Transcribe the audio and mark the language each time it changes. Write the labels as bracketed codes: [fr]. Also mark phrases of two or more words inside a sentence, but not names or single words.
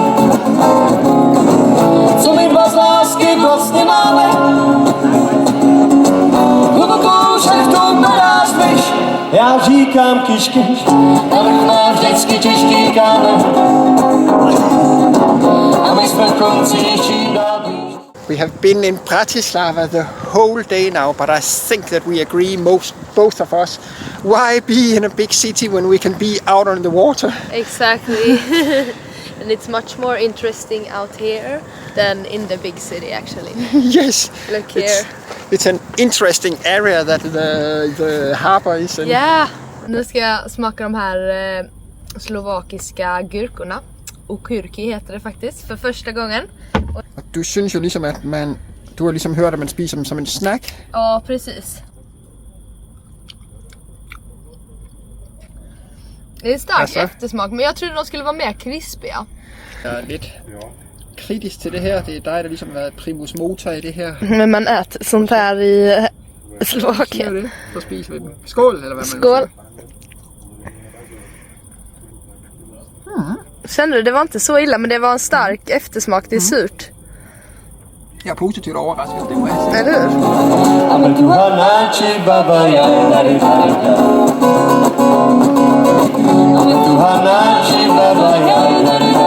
[cs] Co my dva z lásky vlastně máme? Hlubokou šachtou padáš myš. Já říkám kyš, kyš. Navrch má vždycky těžký kámen. A my jsme v konci čím dál blíž. [en] We have been in Bratislava the whole day now, but I think that we agree, both of us, why be in a big city when we can be out on the water? Exactly. And it's much more interesting out here than in the big city, actually. Yes. Look here. It's an interesting area that the harbor is in. [sv] Ja, nu ska jag smaka de här slovakiska gurkorna. Okurki heter det faktiskt, för första gången. [da] Og du synes jo ligesom, at du har ligesom hørt, at man spiser dem som en snack. [sv] Ja, precis. Det är en stark eftersmak, men jag trodde de skulle vara mer krispiga. [da] Jeg er lidt kritisk til det her. Det er dig, der ligesom har været primus motor i det her. [sv] Men man äter sånt här i Slovakien. [da] Så spiser vi dem. Skål, eller hvad man Skål. [sv] Kände du, det var inte så illa, men det var en stark eftersmak, det är surt. [da] Jeg er positivt overrasket, det må jeg sige. [sv] Eller hur? Amen Tuhanachi Baba Yai. Amen Tuhanachi Baba Yai.